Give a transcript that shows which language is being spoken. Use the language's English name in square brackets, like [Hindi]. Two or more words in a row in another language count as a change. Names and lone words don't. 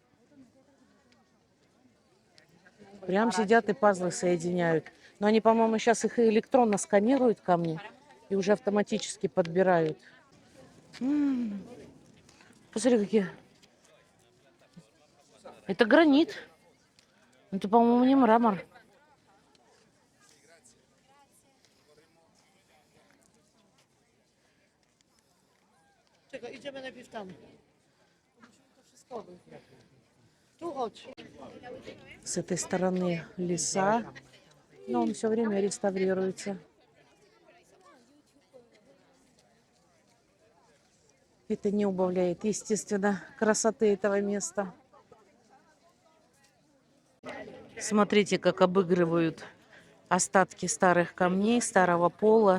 [Russian] Прям сидят и пазлы соединяют. Но они, по-моему, сейчас их электронно сканируют камни и уже автоматически подбирают. Посмотри, какие. Это гранит. Это, по-моему, не мрамор. [Polish] Idziemy najpierw tam. Musimy to wszystko obejść. Tu chodź. [Russian] С этой стороны леса, но он все время реставрируется. Это не убавляет, естественно, красоты этого места. Смотрите, как обыгрывают остатки старых камней, старого пола.